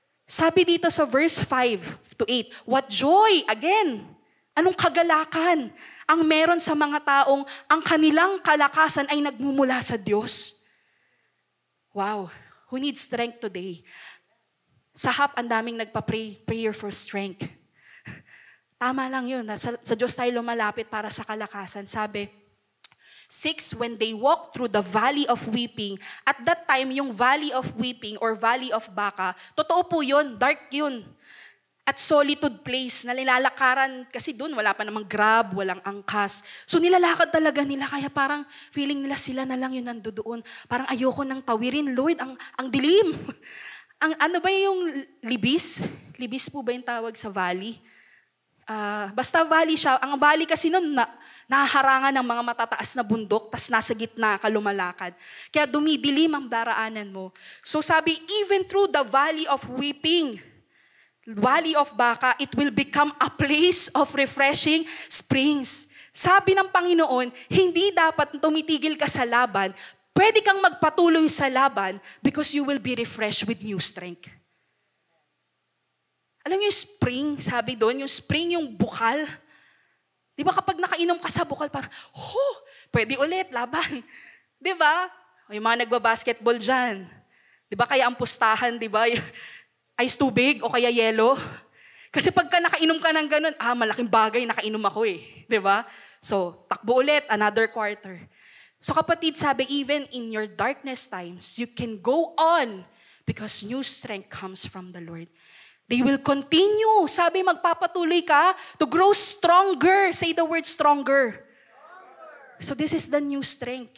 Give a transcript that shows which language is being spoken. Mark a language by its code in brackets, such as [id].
[tl] Sabi dito sa verse 5-8, [en] what joy, again, [tl] anong kagalakan ang meron sa mga taong ang kanilang kalakasan ay nagmumula sa Diyos. [en] Wow, who needs strength today? Sa HAP, [tl] ang daming [en] prayer for strength. [tl] Tama lang yun, sa Diyos tayo lumalapit para sa kalakasan. [en] Sabi, 6, when they walk through the valley of weeping, at that time, yung valley of weeping or valley of Baca, [tl] totoo po yun, [en] dark yun. at solitude place [tl] na nilalakaran kasi doon wala pa namang grab, walang angkas. So nilalakad talaga nila kaya parang feeling nila sila na lang yung nandoon. Parang ayoko nang tawirin, Lord, ang dilim. Ang ano ba yung libis? Libis po ba yung tawag sa valley? Basta valley siya. Ang valley kasi noon nahaharangan ng mga matataas na bundok, tas nasa gitna ka lumalakad. Kaya dumidilim ang daraanan mo. [en] So sabi, even through the valley of weeping, Valley of Baca, it will become a place of refreshing springs. [tl] Sabi ng Panginoon, hindi dapat tumitigil ka sa laban. Pwede kang magpatuloy sa laban [en] because you will be refreshed with new strength. [tl] Alam niyo yung spring, sabi doon, yung spring, yung bukal. Di ba kapag nakainom ka sa bukal, parang, pwede ulit, laban. Di ba? Yung mga nagbabasketball dyan. Di ba kaya ang pustahan, di ba? Ice tubig o kaya yelo. Kasi pagka nakainom ka ng ganun, malaking bagay, nakainom ako eh. Diba? So, takbo ulit, [en] another quarter. So kapatid, sabi, even in your darkness times, you can go on because new strength comes from the Lord. They will continue. Sabi, [tl] magpapatuloy ka [en] to grow stronger. Say the word stronger. So this is the new strength.